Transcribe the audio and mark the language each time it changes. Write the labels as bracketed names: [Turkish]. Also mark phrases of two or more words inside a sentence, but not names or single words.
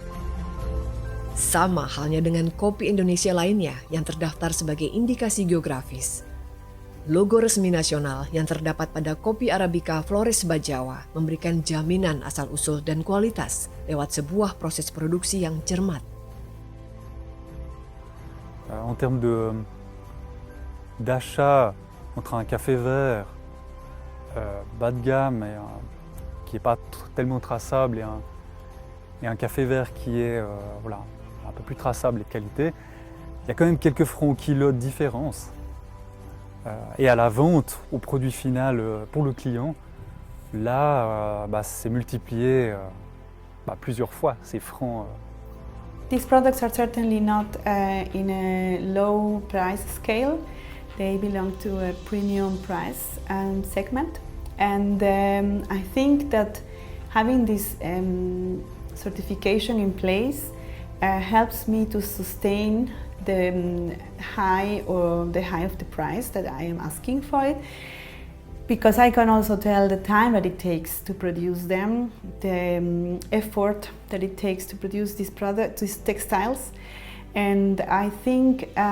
[Indonesian] Sama halnya dengan kopi Indonesia lainnya yang terdaftar sebagai indikasi geografis. Logo resmi nasional yang terdapat pada kopi Arabica Flores Bajawa memberikan jaminan asal-usul dan kualitas lewat sebuah proses produksi yang cermat. [French] En termes d'achat entre un café vert bas de gamme et qui n'est pas tellement traçable et un café vert qui est un peu plus traçable et de qualité, il y a quand même quelques francs au kilo de différence. Et à la vente, au produit final pour le client, là, c'est multiplié plusieurs fois ces francs. [English] These products are certainly not in a low price scale. They belong to a premium price segment. And I think that having this certification in place helps me to sustain the high of the price that I am asking for it, because I can also tell the time that it takes to produce them, the effort that it takes to produce these textiles, and I think